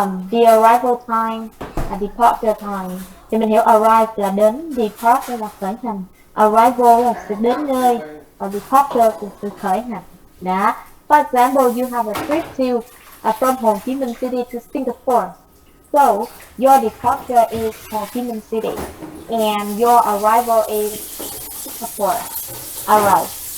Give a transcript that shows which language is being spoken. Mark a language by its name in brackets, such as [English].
[English] The arrival time and departure time. [Vietnamese] Thì mình hiểu arrive là đến, depart là khởi hành. Arrival là sự đến nơi, và departure là sự khởi hành. Đó. [English] For example, you have a trip from Hồ Chí Minh City to Singapore. So your departure is Hồ Chí Minh City, and your arrival is Singapore. Alright.